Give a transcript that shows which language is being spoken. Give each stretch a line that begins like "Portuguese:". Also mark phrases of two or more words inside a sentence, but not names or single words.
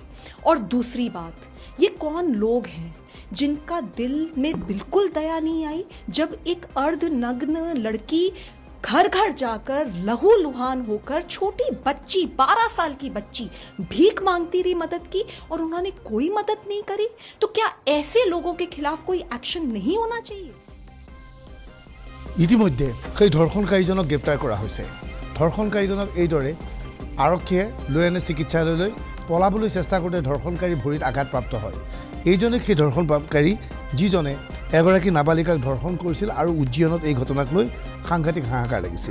Hindi: और दूसरी बात, ये कौन लोग हैं जिनका दिल में बिल्कुल दया नहीं आई जब एक अर्धनग्न लड़की घर घर जाकर लहू लुहान होकर छोटी बच्ची 12 साल की बच्ची भीख मांगती रही मदद की और उन्होंने कोई मदद नहीं करी। तो क्या ऐसे लोगों के खिलाफ कोई एक्शन नहीं होना चाहिए?
Assamese: ইতিমধ্যে সেই ধৰ্ষণকাৰীজনক গ্ৰেপ্তাৰ কৰা হৈছে। ধৰ্ষণকাৰীজনক এইদৰে আৰক্ষীয়ে লৈ আনে চিকিৎসালয়লৈ। পলাবলৈ চেষ্টা কৰোঁতে ধৰ্ষণকাৰী ভৰিত আঘাতপ্ৰাপ্ত হয়। এইজনে সেই ধৰ্ষণকাৰী যিজনে এগৰাকী নাবালিকাক ধৰ্ষণ কৰিছিল আৰু উজ্জয়িনত এই ঘটনাক লৈ সাংঘাতিক হাহাকাৰ লাগিছিল।